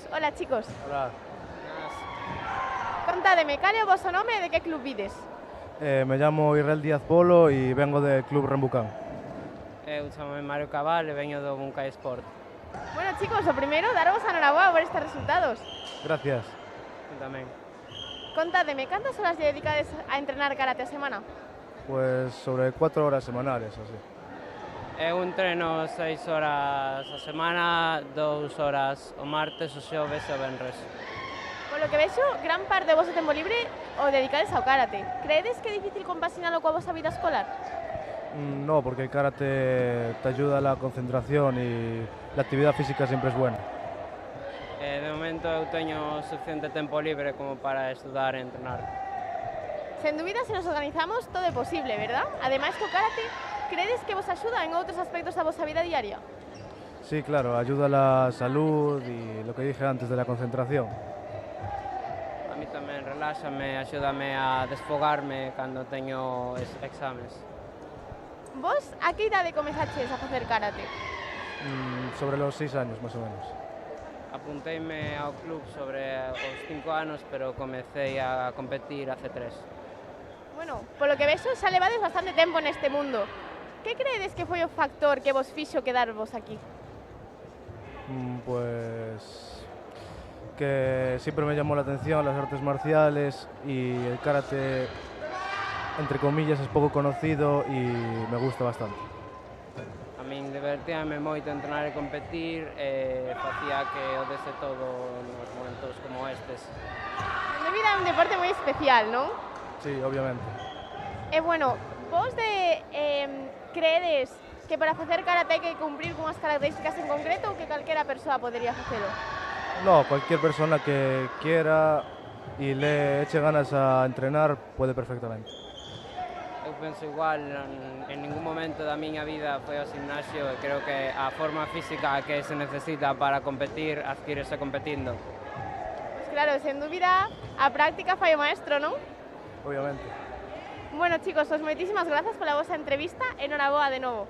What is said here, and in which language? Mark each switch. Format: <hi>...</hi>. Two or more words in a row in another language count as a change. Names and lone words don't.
<es>Hola, chicos. Hola.</es> <gl>Contádeme, cal é o voso nome e de que club vides?</gl> <es>Me llamo Israel Díaz Polo y vengo del Club Rambucán.</es> <gl>Eu chamo Mario Cabal e veño do Buncay Sport. Bueno, chicos, o primeiro, daros a noraboa por estes resultados.</gl> <es>Gracias.</es> <gl>Tamén. Contádeme, cantas horas lle dedicades a entrenar karate a semana?</gl> <es>Pues sobre 4 horas semanales, así.</es> <gl>Eu entreno 6 horas a semana, 2 horas o martes, o xoves e o venres. Polo que vexo, gran parte do vosso tempo libre o dedicades ao karate. Creedes que é difícil compaginalo coa vosa vida escolar?</gl> <es>No, porque el karate te ayuda a la concentración y la actividad física siempre es buena.</es> <gl>De momento eu teño suficiente tempo libre como para estudar e entrenar. Sen dúbida, se nos organizamos, todo é posible, verdad? Ademais, co karate, credes que vos axuda en outros aspectos da vosa vida diaria?</gl> <es>Sí, claro, ayuda a la salud y lo que dije antes de la concentración.</es> <gl>A mí tamén reláxame, axúdame a desfogarme cando teño exames. Vos, a que idade comezaches a facer karate?</gl> <es>Sobre los 6 años, más o menos.</es> <gl>Apunteime ao club sobre os 5 anos, pero comecei a competir hace 3. Bueno, polo que vexo, xa levades bastante tempo neste mundo. Que creedes que foi o factor que vos fixo quedarvos aquí?</gl> <es>Pues que siempre me llamó la atención las artes marciales y el karate, entre comillas, es poco conocido y me gusta bastante.</es> <gl>A min divertíame moito entrenar e competir e facía que o dese todo nos momentos como estes.</gl> <es>En mi vida</es> <gl>é un deporte moi especial, non?</gl> <es>Sí, obviamente.</es> <gl>E bueno, vos creedes que para facer karate hai que cumprir con unhas características en concreto ou que calquera persoa podería facelo?</gl> <es>No, cualquier persona que quiera y le eche ganas a entrenar puede perfectamente.</es> <gl>Eu penso igual, en ningún momento da miña vida foi ao gimnasio e creo que a forma física que se necesita para competir adquírese competindo.</gl> <es>Pues claro,</es> <gl>sen dúbida, a práctica fai o maestro, non? Obviamente. Bueno, chicos, pues moitísimas grazas pola vosa entrevista e noraboa de novo.</gl>